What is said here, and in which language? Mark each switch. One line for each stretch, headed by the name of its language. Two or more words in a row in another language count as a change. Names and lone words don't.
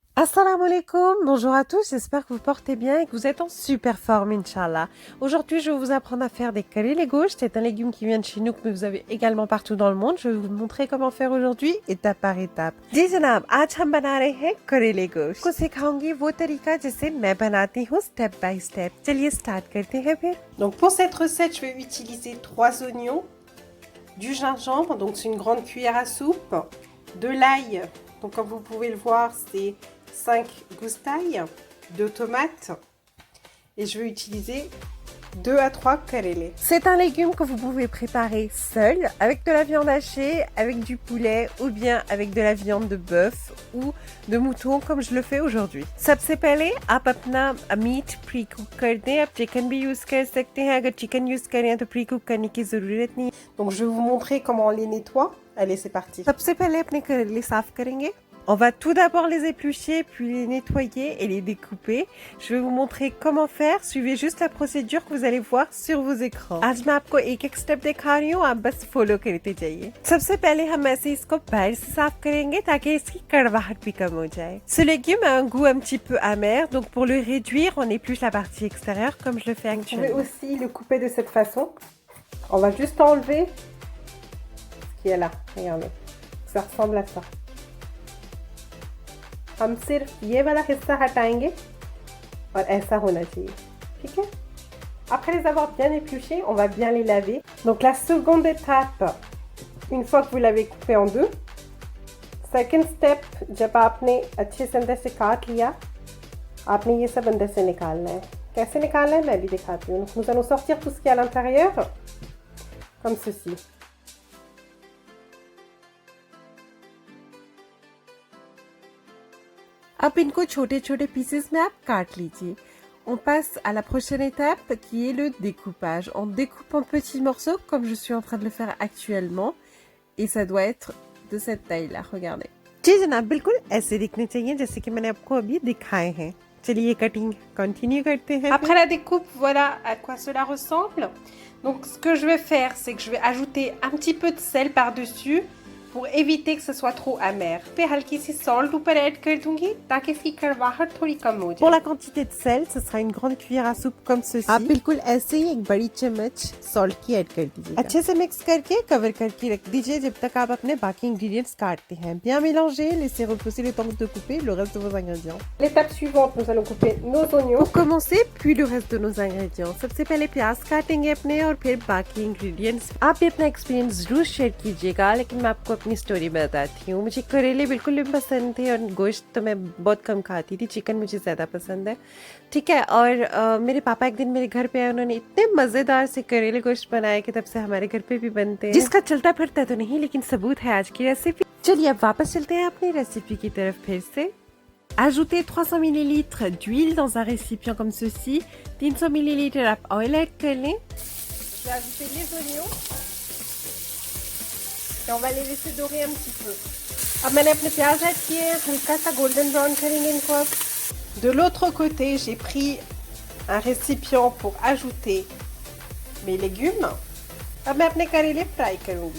Arabic: السلام عليكم,
French: bonjour à tous, j'espère que vous portez bien et que vous êtes en super forme,
Arabic: إن شاء الله.
French: Aujourd'hui, je vais vous apprendre à faire des kareli gosh. C'est un légume qui vient de chez nous, que vous avez également partout dans le monde. Je vais vous montrer comment faire aujourd'hui, étape par étape.
Hindi: जी जनाब, आज हम बना रहे हैं करेले गोश्त। को सिखाऊंगी वो तरीका जिसे मैं बनाती हूँ
English: step by step.
Hindi: चलिए स्टार्ट करते हैं फिर।
French: Donc pour cette recette, je vais utiliser 3 oignons, du gingembre, donc c'est une grande cuillère à soupe, de l'ail, donc comme vous pouvez le voir, c'est 5 gousses d'ail, 2 tomates et je vais utiliser 2 à 3 karélés. C'est un légume que vous pouvez préparer seul, avec de la viande hachée, avec du poulet ou bien avec de la viande de bœuf ou de mouton comme je le fais aujourd'hui.
Hindi: सबसे पहले आप अपना
English: meat pre cook
Hindi: कर दें. आप चिकन भी यूज़ कर सकते हैं. अगर चिकन यूज़ करें तो
English: pre cook
Hindi: करने की ज़रूरत नहीं.
French: Donc je vais vous montrer comment on les nettoie. Allez, c'est parti.
Hindi: सबसे पहले अपने करेले साफ करेंगे.
French: On va tout d'abord les éplucher, puis les nettoyer et les découper. Je vais vous montrer comment faire. Suivez juste la procédure que vous allez voir sur vos écrans.
Hindi: आज मैं आपको एक-एक स्टेप दिखा रही हूँ, आप बस फॉलो करते जाइए. सबसे पहले हम ऐसे इसको बाहर से साफ करेंगे ताकि इसकी कड़वाहट भी कम हो जाए.
French: Ce légume a un goût un petit peu amer, donc pour le réduire, on épluche la partie extérieure comme je le fais actuellement. Vous pouvez aussi le couper de cette façon. On va juste enlever ce qui est là. Regardez, ça ressemble à ça.
Hindi: हम सिर्फ ये वाला हिस्सा हटाएंगे और ऐसा होना चाहिए, ठीक है.
French: Après les avoir bien épluchés, on va bien les laver. Donc la seconde étape, une fois que vous l'avez coupé en deux,
English: second step,
Hindi: जब आपने अच्छे से अंदर से काट लिया, आपने ये सब अंदर से निकालना है. कैसे निकालना है मैं भी दिखाती हूँ.
French: Nous allons sortir tout ce qui est à l'intérieur, comme ceci.
Hindi: अब इनको छोटे छोटे पीसेस में आप काट लीजिए.
French: On passe à la prochaine étape qui est le découpage. On découpe en petits morceaux comme je suis en train de le faire actuellement et ça doit être de cette taille-là. Regardez.
Hindi: जी जनाब, बिल्कुल ऐसे दिखने चाहिए जैसे कि मैंने आपको अभी दिखाए हैं. चलिए
English: cutting continue
Hindi: करते हैं.
French: Après la découpe, voilà à quoi cela ressemble. Donc ce que je vais faire, c'est que je vais ajouter un petit peu de sel par-dessus pour éviter que ce soit trop amer.
Hindi: पे हल्की सी salt ऊपर ऐड कर दूंगी ताकि इसकी कड़वाहट थोड़ी कम हो जाए.
French: Pour la quantité de sel, ce sera une grande cuillère à soupe comme ceci.
Hindi: आप बिल्कुल ऐसे ही एक बड़ी चम्मच salt की ऐड कर दीजिए. अच्छे से मिक्स करके कवर करके रख दीजिए जब तक आप अपने बाकी ingredients काटते हैं.
French: Bien mélanger, laissez reposer le temps de couper le reste de vos ingrédients. L'étape suivante, nous allons couper nos oignons. Pour commencer, puis le reste de nos ingrédients.
Hindi: सबसे पहले प्याज काटेंगे अपने और फिर बाकी ingredients. आप भी अपना एक्सपीरियंस जरूर शेयर कीजिएगा, लेकिन मैं आपको अपनी स्टोरी बताती हूँ. मुझे करेले बिल्कुल भी पसंद थे और गोश्त तो मैं बहुत कम खाती थी. चिकन मुझे ज़्यादा पसंद है, ठीक है. और मेरे पापा एक दिन मेरे घर पे आए, उन्होंने इतने मज़ेदार से करेले गोश्त बनाए कि तब से हमारे घर पे भी बनते हैं. जिसका चलता फिरता तो नहीं, लेकिन सबूत है आज की रेसिपी. चलिए अब वापस चलते हैं अपनी रेसिपी की तरफ फिर से.
French: Ajoutez 300 ml d'huile dans un récipient comme ceci.
Hindi: 300 ml आप
English: oil add
Hindi: कर लें.
French: Je vais ajouter les oignons. Et on va les laisser dorer un petit peu.
Hindi: अब मैंने अपने प्याज ऐड किए, हल्का सा
English: golden brown
Hindi: करेंगे इनको अब.
French: De l'autre côté, j'ai pris un récipient pour ajouter mes légumes.
Hindi: अब मैं अपने करेले फ्राई करूंगी.